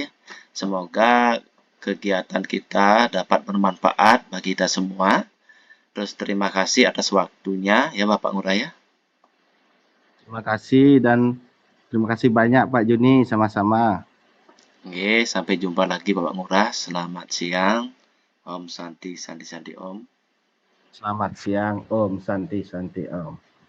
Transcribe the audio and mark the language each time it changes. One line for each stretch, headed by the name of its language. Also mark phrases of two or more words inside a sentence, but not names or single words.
Indonesian: Semoga kegiatan kita dapat bermanfaat bagi kita semua. Terus terima kasih atas waktunya ya Bapak Ngurah ya. Terima kasih dan terima kasih banyak Pak Juni, sama-sama. Oke, sampai jumpa lagi Bapak Ngurah. Selamat siang.
Sanskrit: Om Santi Santi Santi Om.
Indonesian: Selamat siang
Sanskrit: Om Santi Santi Om.